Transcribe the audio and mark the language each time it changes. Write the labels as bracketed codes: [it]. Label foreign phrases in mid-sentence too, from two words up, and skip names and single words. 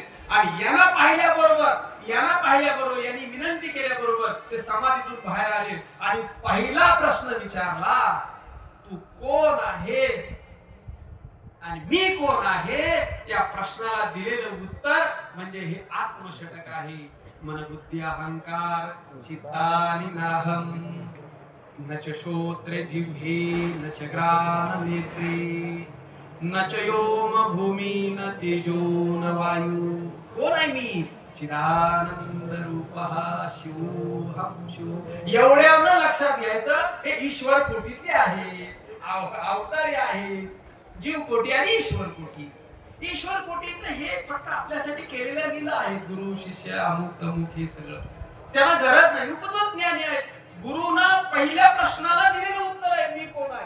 [mr] आणि यांना पाहिल्याबरोबर यांनी विनंती केल्याबरोबर ते समाधीतून बाहेर आले आणि पहिला प्रश्न विचारला, तू कोण आहेस आणि मी कोण आहे. त्या प्रश्नाला दिलेलं उत्तर म्हणजे हे आत्मषटक आहे. [sa] मन बुद्धी अहंकार चित्तानि नाहम न च श्रोत्रे जिह्वे न च घ्राण नेत्रे न च योम भूमी न तेजो न वायू. [mr] कोण आहे मी? [sa] चिदानंद रूपः शिवोहम शिव. [mr] एवढ्यानं लक्षात घ्यायचं हे ईश्वर कोटीतले आहे, अवतारी आहे. जीव कोटी आणि ईश्वर कोटी. ईश्वर कोटीचं हे फक्त आपल्यासाठी केलेलं लीला आहे. गुरु शिष्य अमुक तमुक हे सगळं त्याला गरज नाही. उपजत ज्ञानी आहे. गुरुनं पहिल्या प्रश्नाला दिलेलं उत्तर आहे, मी कोण आहे.